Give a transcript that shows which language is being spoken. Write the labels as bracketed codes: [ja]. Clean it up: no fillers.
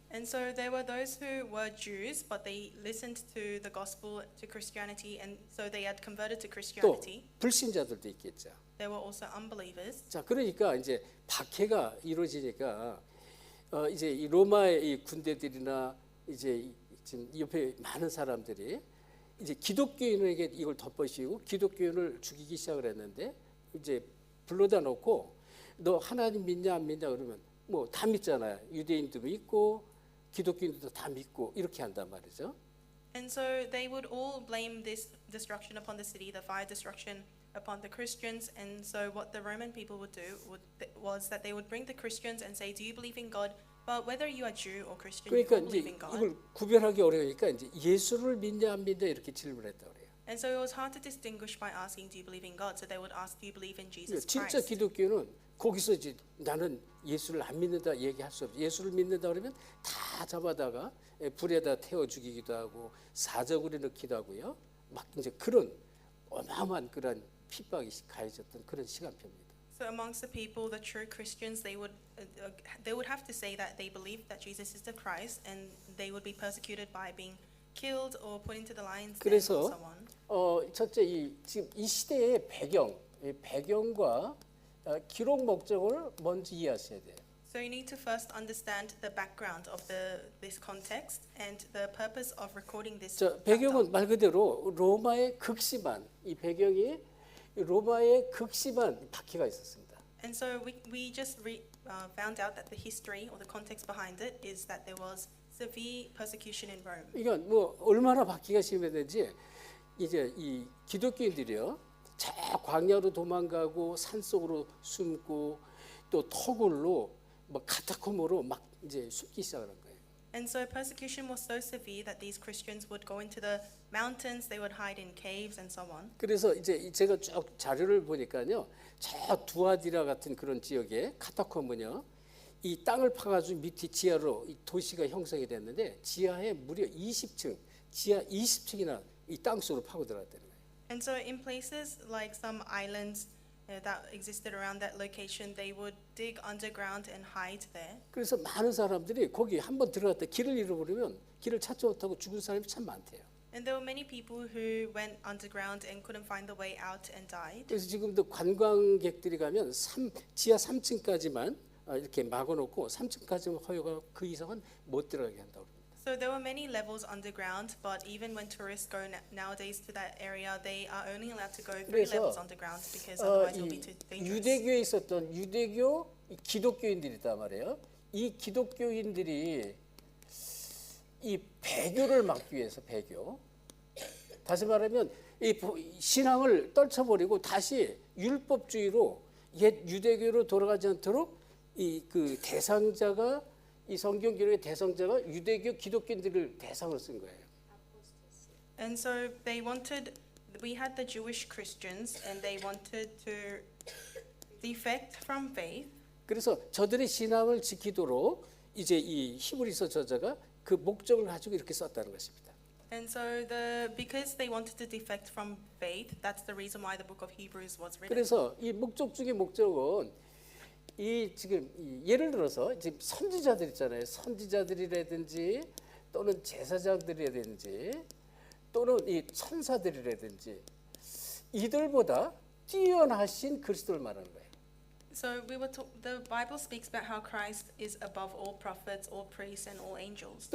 [en] And so there were those who were Jews, but they listened to the gospel, to Christianity, and so they had converted to [ko] 또 [en] Christianity. [ko] 불신자들도 있겠죠. [en] There were also unbelievers. [ko] 자, 그러니까 이제 박해가 이루어지니까 이제 이 로마의 이 군대들이나 이제 지금 옆에 많은 사람들이 이제 기독교인에게 이걸 덮어씌우고 기독교인을 죽이기 시작을 했는데 이제 불러다 놓고 너 하나님 믿냐 안 믿냐 그러면 뭐 다 믿잖아요. 유대인도 믿고 기독교인들도 다 믿고 이렇게 한단 말이죠. [en] And so they would all blame this destruction upon the city, the fire destruction upon the Christians. And so what the Roman people would do was that they would bring the Christians and say, do you believe in God? But whether you are Jew or Christian, you [ko] 그러니까 [en] all [ko] 이제 [en] believe in God. [ko] 이걸 구별하기 어려우니까 이제 예수를 믿냐 안 믿냐 이렇게 질문했다 그래요. [en] And so it was hard to distinguish by asking, do you believe in God? So they would ask, do you believe in Jesus [ko] 진짜 [en] Christ? [ko] 기독교는 거기서 이제 나는 예수를 안 믿는다 얘기할 수 없어. 예수를 믿는다 그러면 다 잡아다가 불에다 태워 죽이기도 하고 사적으로 넣기도 하고요. 막 이제 그런 어마어마한 그런 핍박이 가해졌던 그런 시간표입니다. [en] So amongst the people, the true Christians, they would have to say that they believe that Jesus is the Christ, and they would be persecuted by being killed or put into the lion's den and [ko] 그래서 [en] so on. [ko] 첫째 지금 이 시대의 배경과 기록 목적을 먼저 이해하셔야 돼요. [en] So you need to first understand the background of this context and the purpose of recording this. [ko] 자, 배경은 말 그대로 로마의 극심한 이 배경이 로마의 극심한 박해가 있었습니다. [en] And so we just found out that the history or the context behind it is that there was severe persecution in Rome. [ko] 그러니까 뭐 얼마나 박해가 심했는지 이제 이 기독교인들이요, 저 광야로 도망가고 산 속으로 숨고 또 터굴로 뭐 카타콤으로 막 이제 숨기 시작하는 거예요. [en] And so persecution was so severe that these Christians would go into the mountains, they would hide in caves and so on. [ko] 그래서 이제 제가 쭉 자료를 보니까요, 저 두아디라 같은 그런 지역에 카타콤은요, 이 땅을 파가지고 밑에 지하로 이 도시가 형성이 됐는데 지하에 무려 20층, 지하 20층이나 이 땅 속으로 파고 들어갔다는 거예요. [en] And so in places like some islands that existed around that location, they would dig underground and hide there. [ko] 그래서 많은 사람들이 거기 한번 들어갔다 길을 잃어버리면 길을 찾지 못하고 죽은 사람이 참 많대요. [en] And there were many people who went underground and couldn't find the way out and died. [ko] 그래서 지금도 관광객들이 가면 지하 3층까지만 이렇게 막아놓고 3층까지만 허용하고 그 이상은 못 들어가게 한다고 합니다. [en] So there were many levels underground, but even when tourists go nowadays to that area, they are only allowed to go 3 [ko] 그래서, [en] levels underground because otherwise it will be too dangerous. [ko] 유대교에 있었던 유대교 기독교인들이 있단 말이에요. 이 기독교인들이 이 배교를 막기 위해서 배교. 다시 말하면 이 신앙을 떨쳐버리고 다시 율법주의로 옛 유대교로 돌아가지 않도록 이 그 대상자가 이 성경 기록의 대상자가 유대교 기독교인들을 대상으로 쓴 거예요. [en] And so we had the Jewish Christians and they wanted to defect from faith. [ko] 그래서 저들의 신앙을 지키도록 이제 이 히브리서 저자가 그 목적을 가지고 이렇게 썼다는 것입니다. [en] And so because they wanted to defect from faith, that's the reason why the book of Hebrews was written. [ko] 그래서 이 목적 중에 목적은 이 지금 예를 들어서 지금 선지자들 있잖아요. 선지자들이라든지 또는 제사장들이라든지 또는 이 천사들이라든지 이들보다 뛰어나신 그리스도를 말하는 거예요. [en] So the Bible speaks about how Christ is above all prophets, all priests, and all angels.